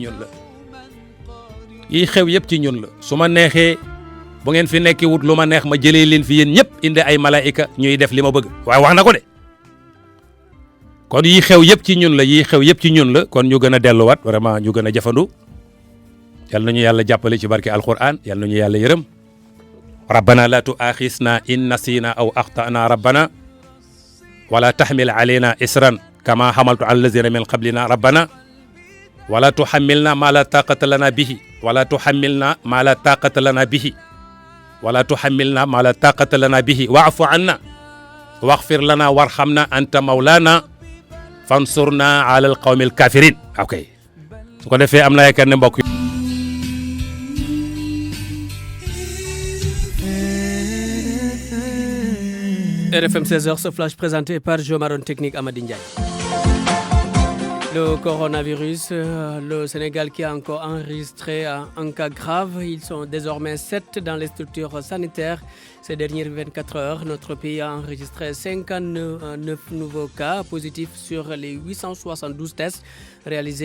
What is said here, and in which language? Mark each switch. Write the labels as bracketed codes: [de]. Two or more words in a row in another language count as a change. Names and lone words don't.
[wo] yëpp ci ñun la su ma neexee bu ngeen fi nekki wut lu ma neex ma jëlee leen fi yéen ñëpp indi ay malaayika ñuy def li ma bëgg waaye wax na ko de kon yi xew yëpp ci ñun la kon ñu gën a delluwaat vraiment ñu gën a jafandu yal nañu yàlla jàppale ci barke alquran yal nañu yàlla yërëm [ar] ربنا لا تؤاخذنا إن نسينا أو أخطأنا ربنا ولا تحمل علينا إصرا كما حملته على الذين من قبلنا ربنا ولا تحملنا ما لا طاقة لنا به ولا تحملنا ما لا طاقة لنا به واعف عنا واغفر لنا وارحمنا أنت مولانا فانصرنا على القوم الكافرين [wo] ok su ko defee am na yaakaar ne mbokk [fr] RFM 16h, ce flash présenté par Jo Maron Technique Amady Ndiaye. Le coronavirus, le Sénégal qui a encore enregistré un cas grave. Ils sont désormais 7 dans les structures sanitaires. Ces dernières 24 heures, notre pays a enregistré 59 nouveaux cas positifs sur les 872 tests réalisés.